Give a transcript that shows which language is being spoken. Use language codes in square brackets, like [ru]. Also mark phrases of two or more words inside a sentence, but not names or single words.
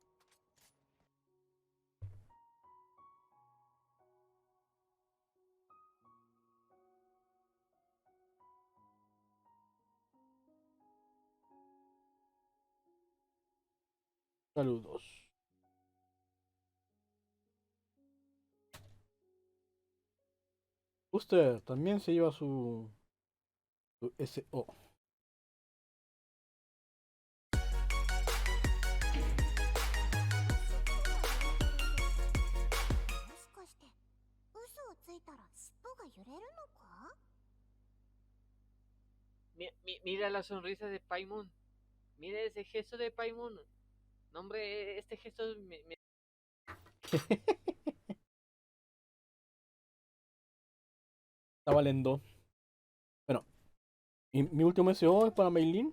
[es] Saludos. Usted también se lleva su SO. [ja] もしかして嘘をついたら尻尾が揺れるのか？ [es] Mira la sonrisa de Paimon. Mira ese gesto de Paimon. No, hombre, este gesto Está valiendo. Bueno, y mi último SO es para Meilin.